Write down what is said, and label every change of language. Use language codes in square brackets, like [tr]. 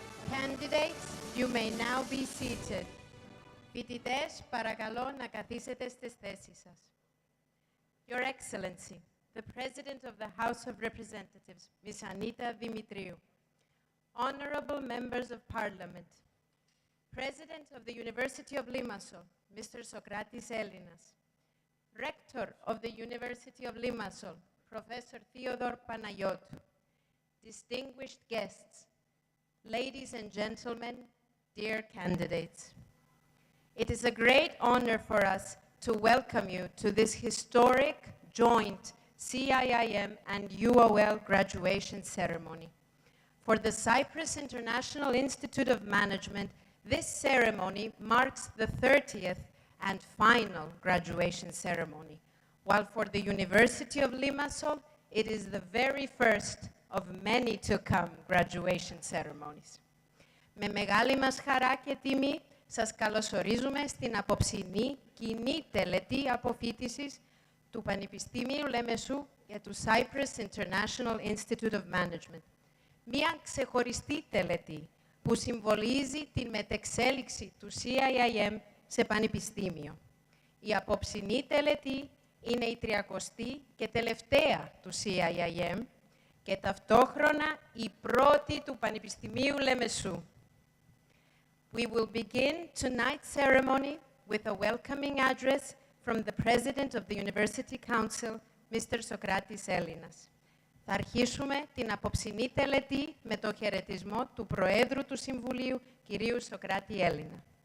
[en] Candidates, you may now be seated. [el] Φοιτητές, παρακαλώ να καθίσετε στις θέσεις σας. [en] Your Excellency, the President of the House of Representatives, Ms. Anita Dimitriou, Honorable Members of Parliament, President of the University of Limassol, Mr. Sokratis Elinas, Rector of the University of Limassol, Professor Theodore Panayotou, distinguished guests, ladies and gentlemen, dear candidates. It is a great honor for us to welcome you to this historic joint CIIM and UOL graduation ceremony. For the Cyprus International Institute of Management, this ceremony marks the 30th and final graduation ceremony, while for the University of Limassol, it is the very first of many to come graduation ceremonies. [el] Με μεγάλη μας χαρά και τιμή, σας καλωσορίζουμε στην απόψινή κοινή τελετή αποφοίτησης του Πανεπιστημίου Λεμεσού και του Cyprus International Institute of Management. Μία ξεχωριστή τελετή που συμβολίζει την μετεξέλιξη του CIIM σε πανεπιστήμιο. Η απόψινή τελετή είναι η 30η και τελευταία του CIIM και ταυτόχρονα η πρώτη του Πανεπιστημίου Λεμεσού. [en] We will begin tonight's ceremony with a welcoming address from the President of the University Council, Mr. Sokratis Elinas. [el] Θα αρχίσουμε την απόψινή τελετή με το χαιρετισμό του Προέδρου του Συμβουλίου, κυρίου Σοκράτη Έλληνα.